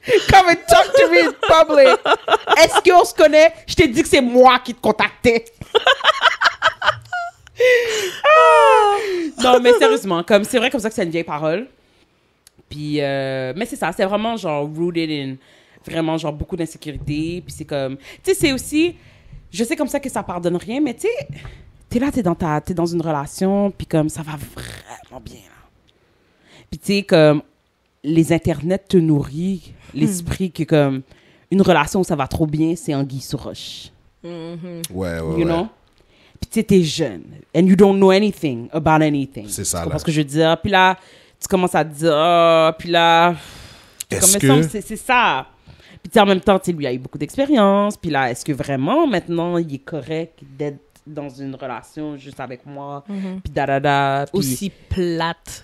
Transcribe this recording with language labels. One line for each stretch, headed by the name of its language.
English: Come and talk to me in public.
French: Est-ce qu'on se connaît? Je t'ai dit que c'est moi qui te contactais. Non, mais sérieusement, comme c'est vrai comme ça que c'est une vieille parole. Puis, mais c'est ça, c'est vraiment genre
English: rooted in
French: vraiment genre beaucoup d'insécurité. Puis c'est comme, tu sais, c'est aussi, je sais comme ça que ça pardonne rien, mais tu sais, t'es là, t'es dans une relation, puis comme ça va vraiment bien. Là. Puis tu sais, comme les internets te nourrissent l'esprit que comme une relation où ça va trop bien, c'est anguille sous roche. Ouais,
English: You know?
French: Puis tu sais, t'es jeune.
English: And you don't know anything about anything.
French: C'est ça, Tu comprends là. ce que je veux dire? Puis là, tu commences à te dire, ah, puis là... Est-ce comme, me que- semble, c'est ça. Puis tu sais, en même temps, tu sais, lui a eu beaucoup d'expérience. Puis là, est-ce que vraiment, maintenant, il est correct d'être dans une relation juste avec moi? Puis da-da-da. Puis Aussi plate,